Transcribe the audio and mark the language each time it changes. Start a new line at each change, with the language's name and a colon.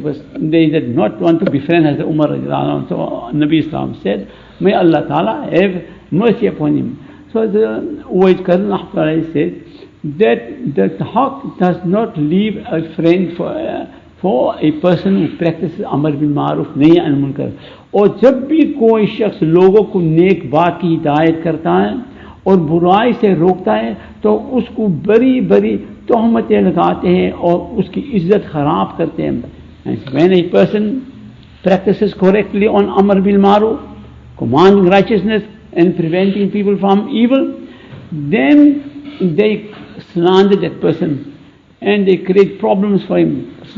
English: They did not want to befriend Hazrat Umar radiallahu anhu. So Nabi Islam said, may Allah Ta'ala have mercy upon him. So the Uwaid Qari said that the Haqq does not leave a friend for a person who practices Amr bil Ma'ruf, Nahi and Munkar.
Hindi: और जब भी कोई शख्स लोगों को नेक बात की हिदायत करता है और बुराई से रोकता है तो उसको बड़ी बड़ी तोहमतें लगाते हैं और उसकी इज्जत खराब करते हैं.
English: When a person practices correctly on Amr bil Ma'ruf, commanding righteousness and preventing people from evil, then they slander that person and they create problems for him.